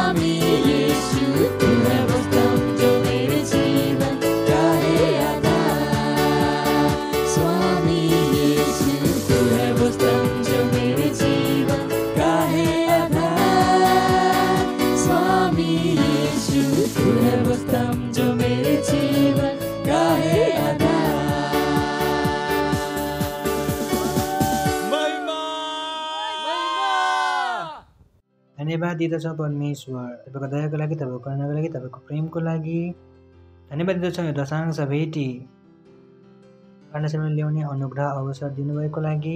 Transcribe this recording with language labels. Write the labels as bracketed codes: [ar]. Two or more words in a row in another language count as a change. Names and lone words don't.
[hi] यीशु तू है वो स्तंभ जो मेरे जीवन का है आधार। स्वामी यीशु तू है वो स्तंभ जो मेरे जीवन का है आधार। स्वामी यीशु तू है वो स्तंभ जो मेरे जीवन का है आधार। [ne] धन्यवाद दिँदछौँ परमेश्वर, तपाईँको दयाको लागि, तपाईँको करुणाको लागि, तपाईँको प्रेमको लागि। धन्यवाद दिँदछौँ यो दशांश भेटी कर्णसम्म ल्याउने अनुग्रह अवसर दिनुभएको लागि।